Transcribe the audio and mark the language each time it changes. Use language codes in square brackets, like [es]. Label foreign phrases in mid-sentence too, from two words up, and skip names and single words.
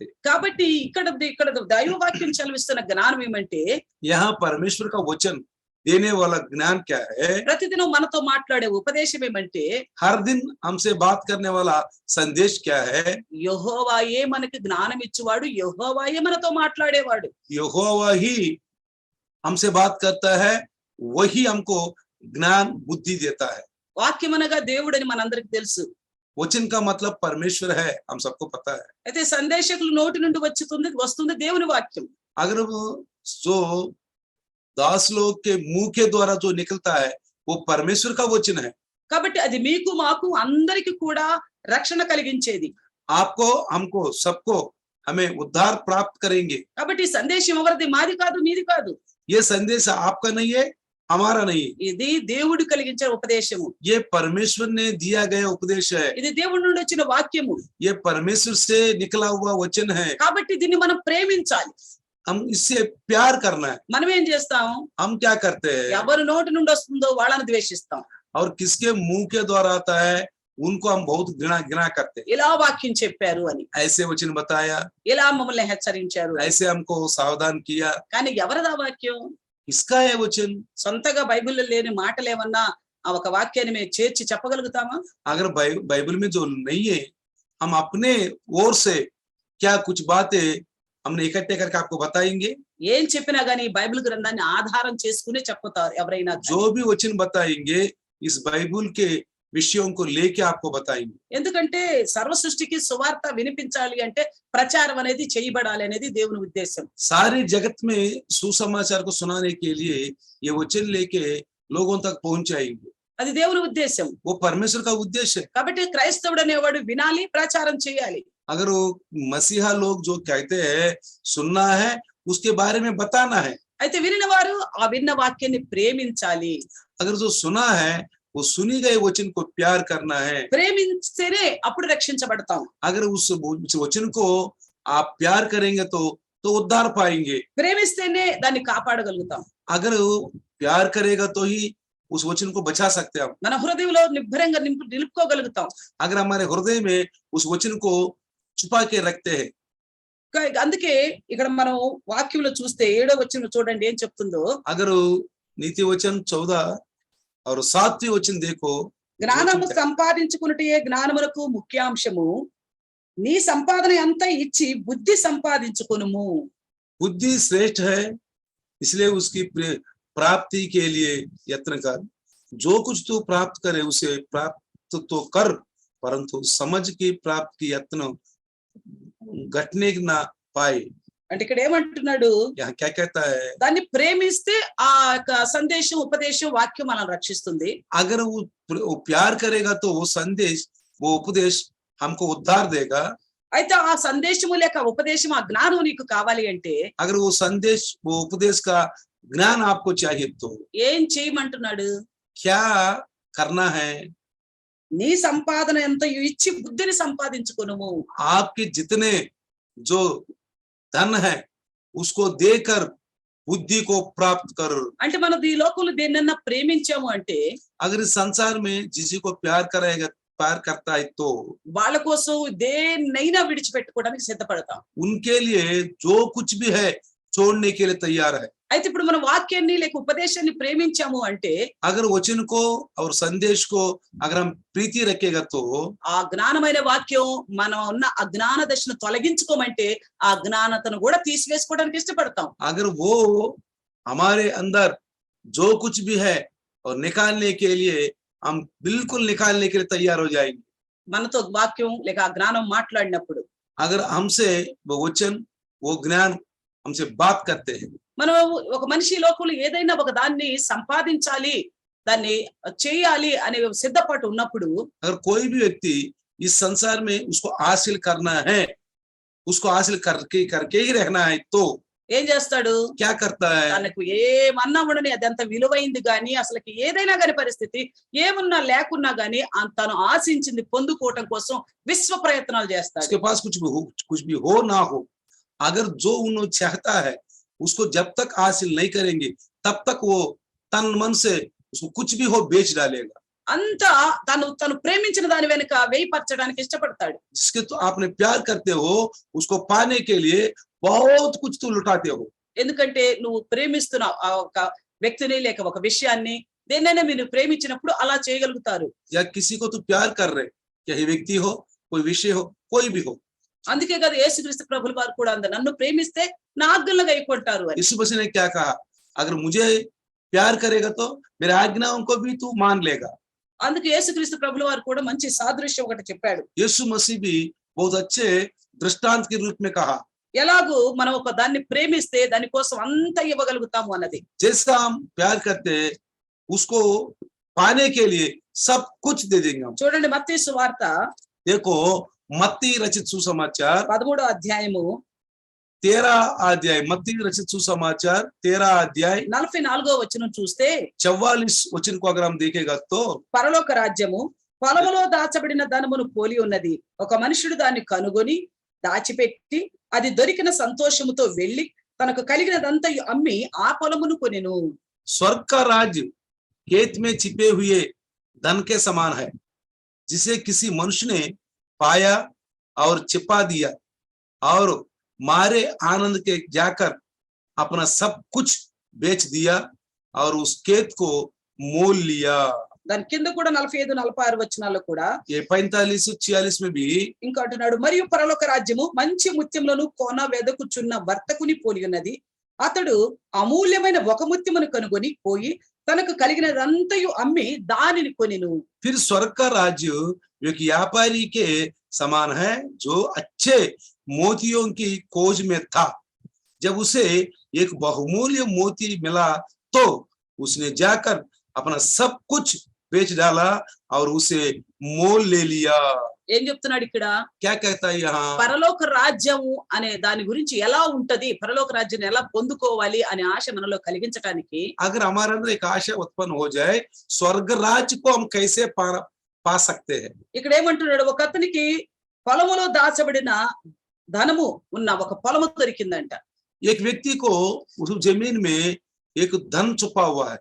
[te] కాబట్టి ఇక్కడ దైవ వాక్యం చదివిస్తున్న జ్ఞానం ఏమంటే, [hi] यहाँ परमेश्वर का वचन देने वाला ज्ञान क्या है? [te] ప్రతిదినం మనతో మాట్లాడే ఉపదేశం ఏమంటే, [hi] हर दिन हमसे बात करने वाला संदेश क्या है? [te] యెహోవాయే మనకి జ్ఞానం ఇచ్చేవాడు, యెహోవాయే మనతో మాట్లాడేవాడు. [hi] यहोवा ही हमसे बात करता है, वही हमको ज्ञान बुद्धि देता है। [te] వాక్యం అనగా దేవుడని మనందరికి తెలుసు. [hi] वचन का मतलब परमेश्वर है, हम सबको पता है। [te] అయితే సందేశకులు నోటి నుండి వస్తుంది దేవుని వాక్యం. [hi] अगर वो जो दास लोग के मुंह के द्वारा जो निकलता है वो परमेश्वर का वचन है। [te] కాబట్టి అది మీకు మాకు అందరికి కూడా రక్షణ కలిగించేది. [hi] आपको, हमको, सबको, हमें उद्धार प्राप्त करेंगे। [te] కాబట్టి ఈ సందేశం ఎవరిది? మాది కాదు, మీది కాదు. [hi] ये संदेश आपका नहीं है, हमारा नहीं, [te] ఇది దేవుడు కలిగించిన ఉపదేశము, [hi] ये परमेश्वर ने दिया गया उपदेश है, [te] ఇది దేవుడి నుండి వచ్చిన వాక్యము. [hi] ये परमेश्वर से निकला हुआ वचन है। [te] కాబట్టి దీన్ని మనం ప్రేమించాలి. [hi] हम इससे प्यार करना है। [te] మనం ఏం చేస్తాం? [hi] हम क्या करते हैं, [te] ఎవరి నోటి నుండి వస్తుందో వాళ్ళని ద్వేషిస్తాం. [hi] और किसके मुंह के द्वारा आता है उनको हम बहुत घृणा करते हैं। [te] ఇలా వాక్యం చెప్పారు అని, [hi] ऐसे वचन बताया, [te] ఇలా మమ్మల్ని హెచ్చరించారు అని. [hi] ऐसे हमको सावधान किया। [te] కానీ ఎవరిదా వాక్యం? [hi] किसका है वचन? [te] సొంతగా బైబిల్లో లేని మాటలు ఏమన్నా ఆ ఒక వాక్యాన్ని మేము చేర్చి చెప్పగలుగుతామా? [hi] अगर बाइबल में जो नहीं है, हम अपने ओर से क्या कुछ बातें हमने इकट्ठे करके आपको बताएंगे। [te] ఏం చెప్పినా గానీ బైబిల్ గ్రంథాన్ని ఆధారం చేసుకునే చెప్పుతారు ఎవరైనా. [hi] जो भी वचन बताएंगे इस बाइबल के विषयों को लेके आपको बताएंगे। [te] ఎందుకంటే సర్వ సృష్టికి సువార్త వినిపించాలి అంటే ప్రచారం అనేది చేయబడాలి అనేది దేవుని ఉద్దేశం. [hi] सारे जगत में सुसमाचार को सुनाने के लिए ये वचन लेके लोगों तक पहुंचाएंगे, [te] అది దేవుని ఉద్దేశం. [hi] वो परमेश्वर का उद्देश्य है। [te] కాబట్టి క్రైస్తవుడు అనేవాడు వినాలి, ప్రచారం చేయాలి. [hi] अगर वो मसीहा लोग जो कहते हैं सुनना है, उसके बारे में बताना है। [te] అయితే వినిన వారు ఆ విన్న వాక్యాన్ని ప్రేమించాలి. [hi] अगर जो सुना है वो सुनी गए वचन को प्यार करना है। [te] ప్రేమిస్తేనే అప్పుడు రక్షించబడతాం. [hi] अगर उस वचन को आप प्यार करेंगे तो उद्धार पाएंगे। [te] ప్రేమిస్తేనే దాన్ని కాపాడగలుగుతాం. [hi] अगर प्यार करेगा तो ही उस वचन को बचा सकते हैं हम। [te] మన హృదయంలో నిబ్బరంగా నిలుపుకోగలుగుతాం. [hi] अगर हमारे हृदय में उस वचन को छुपा के रखते हैं। [te] అందుకే ఇక్కడ మనం వాక్యంలో చూస్తే 7వ వచనం చూడండి ఏం చెప్తుందో. [hi] अगर नीति वचन 14 और 7वीं वचन देखो, [te] జ్ఞానము సంపాదించుకున్నటే జ్ఞానమునకు ముఖ్యాంశము, నీ సంపాదన అంతా ఇచ్చి బుద్ధి సంపాదించుకొనుము. [hi] बुद्धि श्रेष्ठ है, इसलिए उसकी प्राप्ति के लिए यत्न कर। जो कुछ तू प्राप्त करे उसे प्राप्त तो कर, परंतु समझ की प्राप्त की यत्न घटने ना पाए। [te] అంటే ఇక్కడ ఏమంటున్నాడు? [hi] यहाँ क्या कहता है, [te] దాన్ని ప్రేమిస్తే ఆ యొక్క సందేశం, ఉపదేశం, వాక్యం మనల్ని రక్షిస్తుంది. [hi] अगर वो प्यार करेगा तो वो संदेश, वो उपदेश हमको उद्धार देगा। [te] అయితే ఆ సందేశము లేక ఉపదేశం, ఆ జ్ఞానం నీకు కావాలి అంటే [hi] अगर वो संदेश, वो उपदेश का ज्ञान आपको चाहिए तो [te] ఏం చేయమంటున్నాడు? [hi] क्या करना है? [te] నీ సంపాదన ఎంత ఇచ్చి బుద్ధిని సంపాదించుకొనుము. [hi] आपके जितने जो धन है उसको देकर बुद्धि को प्राप्त कर। [te] అంటే మనం ఈ లోకంలో దేన్నన్నా ప్రేమించాము అంటే [hi] अगर इस संसार में किसी को प्यार करता है तो [te] వాళ్ళ కోసం దేన్నైనా విడిచిపెట్టుకోవడానికి సిద్ధపడతాం. [hi] उनके लिए जो कुछ भी है छोड़ने के लिए तैयार है। [te] అయితే ఇప్పుడు మనం వాక్యాన్ని లేక ఉపదేశాన్ని ప్రేమించాము అంటే [hi] अगर वचन को और संदेश को अगर हम प्रीति रखेगा तो [te] ఆ జ్ఞానమైన వాక్యం మనం ఉన్న అజ్ఞాన దశను తొలగించుకోమంటే ఆ జ్ఞానతను కూడా తీసివేసుకోవడానికి ఇష్టపడతాం. [hi] अगर वो हमारे अंदर जो कुछ भी है और निकालने के लिए हम बिल्कुल निकालने के लिए तैयार हो जाएंगे। [te] మనతో వాక్యం లేక ఆ జ్ఞానం మాట్లాడినప్పుడు [hi] अगर हमसे वो वचन, वो ज्ञान हमसे बात करते हैं, [te] మనం ఒక మనిషి లోకంలో ఏదైనా ఒక దాన్ని సంపాదించాలి, దాన్ని చేయాలి అనే సిద్ధపాటు ఉన్నప్పుడు [hi] अगर कोई भी व्यक्ति इस संसार में उसको हासिल करना है, उसको हासिल करके ही रहना है तो [te] ఏం చేస్తాడు? [hi] क्या करता है? [te] తనకు ఏమన్నా ఉండని అదంత విలువైంది గాని అసలుకి ఏదైనా గాని పరిస్థితి ఏమున్నా లేకున్నా గాని తను ఆశించింది పొందుకోవటం కోసం విశ్వ ప్రయత్నాలు చేస్తాడు. [hi] उसके पास कुछ भी हो ना हो, अगर जो उन्होंने चाहता है उसको जब तक हासिल नहीं करेंगे तब तक वो तन मन से उसको कुछ भी हो बेच डालेगा। [te] అంతా తను ప్రేమించిన దాని వెనుక వేయిపరచడానికి ఇష్టపడతాడు. [hi] जिसके तो आपने प्यार करते हो उसको पाने के लिए बहुत कुछ तो लुटाते हो। [te] ఎందుకంటే నువ్వు ప్రేమిస్తున్నావు ఆ ఒక వ్యక్తిని లేక ఒక విషయాన్ని, దేన్నైనా మీరు ప్రేమించినప్పుడు అలా చేయగలుగుతారు. [hi] या किसी को तो प्यार कर रहे, चाहे व्यक्ति हो, कोई विषय हो, कोई भी हो। [te] అందుకే కదా యేసుక్రీస్తు ప్రభుల వారు కూడా అందరు నన్ను ప్రేమిస్తే నా ఆజ్ఞలను గైకొంటారు అని. [hi] यीशु मसीह ने क्या कहा, अगर मुझे प्यार करेगा तो मेरे आज्ञाओं को भी तू मान लेगा। [te] అందుకే యేసుక్రీస్తు ప్రభుల వారు కూడా మంచి సాదృశ్యం ఒకటి చెప్పాడు. [hi] यीशु मसीह भी बहुत अच्छे दृष्टांत के रूप में कहा, [te] ఎలాగూ మనం ఒక దాన్ని ప్రేమిస్తే దాని కోసం అంతా ఇవ్వగలుగుతాము అన్నది. [hi] जैसा हम प्यार करते हैं उसको पाने के लिए सब कुछ दे देंगे हम। [te] చూడండి మత్తయి సువార్త [hi] देखो मत्ती रचित सुसमाचार [te] 13వ అధ్యాయము [hi] 13 अध्याय मत्ती रचित सुसमाचार 13 अध्याय [te] 44వ వచనం చూస్తే [hi] 44 वचन को अगर हम देखेगा तो [te] పరలోక రాజ్యము పొలములో దాచబడిన ధనమును పోలి ఉన్నది. ఒక మనుషుడు దాన్ని కనుగొని దాచిపెట్టి అది దొరికిన సంతోషముతో వెళ్లి తనకు కలిగినదంతయు అమ్మి ఆ పొలమును కొనెను. [hi] स्वर्ग का राज्य खेत में छिपे हुए धन के समान है, जिसे किसी मनुष्य ने पाया और छिपा दिया और मारे आनंद के जाकर अपना सब कुछ बेच दिया और उस खेत को मोल लिया। [te] దాని కింద కూడా 45, 46 వచనాల్లో కూడా [hi] ये 45 46 में भी [te] ఇంకా అంటున్నాడు, మరియు పరలోక రాజ్యము మంచి ముత్యములను కొన వెదకుచున్న వర్తకుని పోలి ఉన్నది. అతడు అమూల్యమైన ఒక ముత్యమును కనుగొని పోయి తనకు కలిగినదంతయు అమ్మి దానిని కొనెను. [hi] फिर स्वर्ग का राज्य एक व्यापारी के समान है जो अच्छे मोतियों की खोज में था। जब उसे एक बहुमूल्य मोती मिला तो उसने जाकर अपना सब कुछ बेच डाला और उसे मोल ले लिया। [te] ఏం చెప్తున్నాడు ఇక్కడ? [hi] क्या कहता है यहाँ? [te] పరలోక రాజ్యము అనే దాని గురించి ఎలా ఉంటది, పరలోక రాజ్యాన్ని ఎలా పొందుకోవాలి అనే ఆశ మనలో కలిగించడానికి [hi] अगर हमारे अंदर एक आशा उत्पन्न हो जाए स्वर्ग राज्य को हम कैसे पा सकते हैं। [te] ఇక్కడ ఏమంటున్నాడు, ఒక అతనికి పొలములో దాచబడిన ధనము ఉన్న ఒక పొలము దొరికిందంట. [hi] एक व्यक्ति को उस जमीन में एक धन छुपा हुआ है,